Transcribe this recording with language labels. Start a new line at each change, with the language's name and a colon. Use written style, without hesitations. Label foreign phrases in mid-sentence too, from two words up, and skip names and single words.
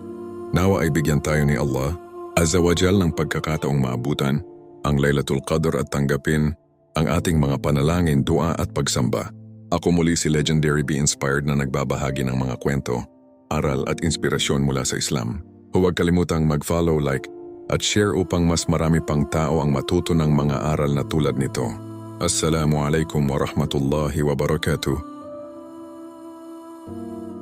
Filipino: Nawa ay bigyan tayo ni
Arabic: الله عز وجل
Filipino: ng pagkakataong maabutan ang Laylatul Qadr at tanggapin ang ating mga panalangin, dua at pagsamba. Ako muli si Legendary Be Inspired na nagbabahagi ng mga kwento, aral at inspirasyon mula sa Islam. Huwag kalimutang mag-follow, like, at share upang mas marami pang tao ang matuto ng mga aral na tulad nito.
Arabic: السلام عليكم ورحمة الله وبركاته.